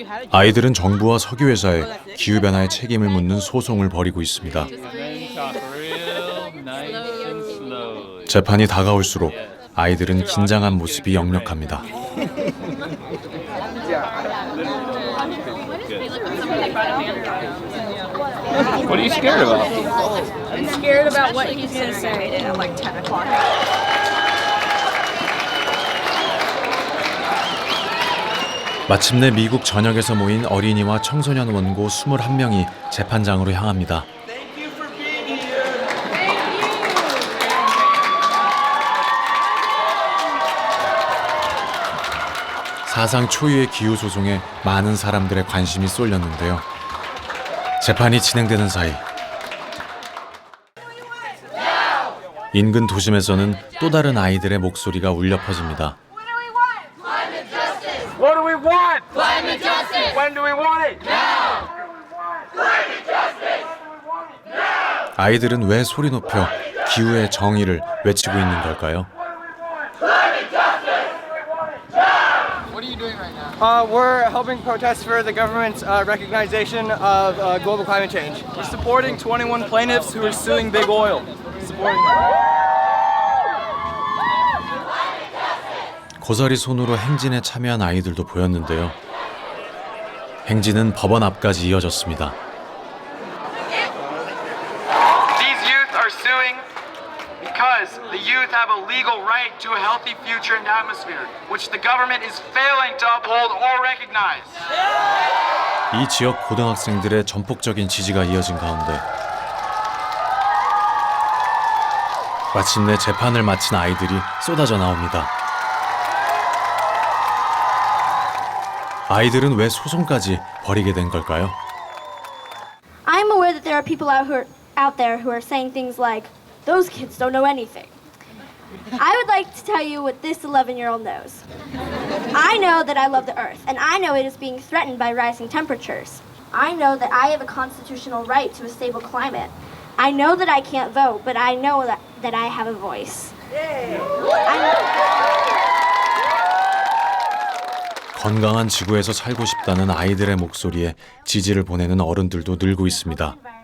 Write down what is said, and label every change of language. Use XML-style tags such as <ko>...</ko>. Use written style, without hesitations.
<ko>아이들은 정부와 석유회사에 기후변화의 책임을 묻는 소송을 벌이고 있습니다. 재판이 다가올수록 아이들은 긴장한 모습이 역력합니다.</ko> <en>What are you scared about? I'm scared about what he's going to say at like 10 o'clock.</en> <ko>마침내 미국 전역에서 모인 어린이와 청소년 원고 21명이 재판장으로 향합니다. 사상 초유의 기후 소송에 많은 사람들의 관심이 쏠렸는데요. 재판이 진행되는 사이 인근 도심에서는 또 다른 아이들의 목소리가 울려 퍼집니다.</ko> <en>What do we want? Climate justice. When do we want it? Now. Climate justice. Now.</en> <ko>아이들은 왜 소리 높여 기후의 정의를 외치고 있는 걸까요?</ko> <en>Climate justice. Now. What are you doing right now? We're helping protest for the government's recognition of global climate change. We're supporting 21 plaintiffs who are suing big oil. Supporting them.</en> <ko>고사리 손으로 행진에 참여한 아이들도 보였는데요. 행진은 법원 앞까지 이어졌습니다.</ko> <en>These youth are suing because the youth have a legal right to a healthy future and atmosphere, which the government is failing to uphold or recognize.</en> <ko>이 지역 고등학생들의 전폭적인 지지가 이어진 가운데 마침내 재판을 마친 아이들이 쏟아져 나옵니다. 아이들은 왜 소송까지 벌이게 된 걸까요?</ko> <en>I'm aware that there are people out there who are saying things like, those kids don't know anything. I would like to tell you what this 11-year-old knows. I know that I love the earth, and I know it is being threatened by rising temperatures. I know that I have a constitutional right to a stable climate. I know that I can't vote, but I know that I have a voice.</en> <ko>건강한 지구에서 살고 싶다는 아이들의 목소리에 지지를 보내는 어른들도 늘고 있습니다.</ko>